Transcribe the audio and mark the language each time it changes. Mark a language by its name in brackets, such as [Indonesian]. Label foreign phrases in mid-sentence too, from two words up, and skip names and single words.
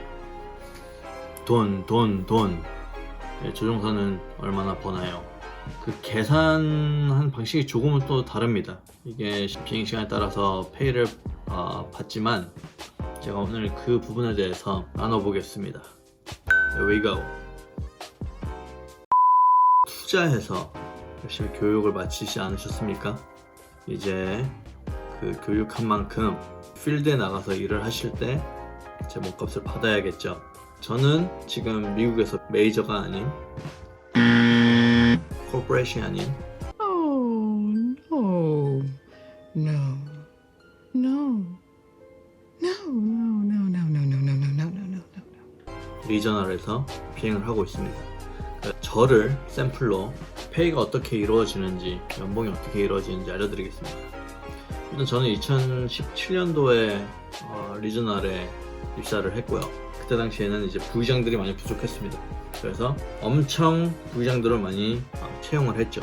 [Korean] 돈. 조종사는 얼마나 버나요? 그 계산한 방식이 조금은 또 다릅니다. 이게 비행시간에 따라서 페이를 받지만 제가 오늘 그 부분에 대해서 나눠보겠습니다. [English] Here we go. [Korean] 투자해서 열심히 교육을 마치지 않으셨습니까? 이제 그 교육한 만큼 필드에 나가서 일을 하실 때 제 몸값을 받아야겠죠. 저는 지금 미국에서 메이저가 아닌 코퍼레이션이 아닌 [English] Oh, no. No. No. No, no, no, no, no, no, no, no, no, no, no. [Korean] 리저널에서 비행을 하고 있습니다. 저를 샘플로 페이가 어떻게 이루어지는지, 연봉이 어떻게 이루어지는지 알려드리겠습니다. 일단 저는 2017년도에 리저널에 입사를 했고요. 그때 당시에는 이제 부의장들이 많이 부족했습니다. 그래서 엄청 부의장들을 많이 채용을 했죠.